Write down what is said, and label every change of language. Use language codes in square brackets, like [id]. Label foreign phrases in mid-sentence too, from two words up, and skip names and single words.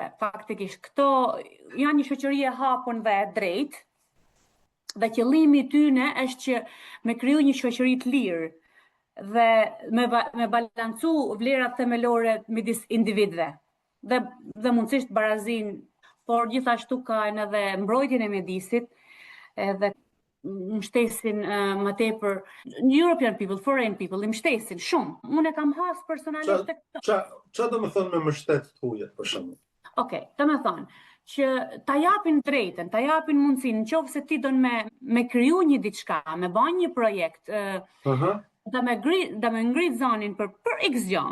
[sq] Faktikisht, këto janë një shoqëri e hapur dhe e drejtë, dhe qëllimi i tyre është që me kriju një shoqëri të lirë dhe me balancu vlerat themelore midis individëve dhe mundësisht barazinë, por gjithashtu kanë edhe mbrojtjen e mjedisit, edhe mbështesin më tepër [en] European people, foreign people, [sq] i mbështesin shumë. Unë e kam has personalisht Çfarë do të thonë me mbështet hujet për shembull? Okej, do të thonë që ta japin drejtën, ta japin mundësinë, nëse ti don me kriju një diçka, me bën një projekt, da me ngrit zonin për X gjë.